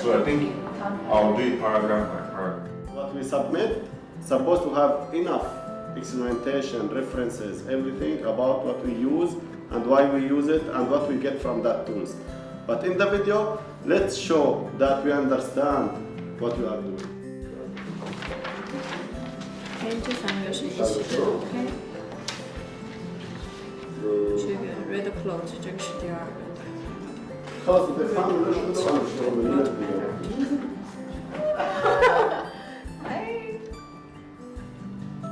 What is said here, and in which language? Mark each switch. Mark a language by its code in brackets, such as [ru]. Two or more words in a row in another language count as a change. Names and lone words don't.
[en] So I think I'll do it paragraph by paragraph. What we submit supposed to have enough experimentation, references, everything about what we use and why we use it and what we get from that tools. But in the video, let's show that we understand what we are doing. [zh] 这3个是一起的 ，OK。这个 [en] red cloth [zh] 这个是第2个。 [ar] خلاص تفهموا ليش كده ولا مش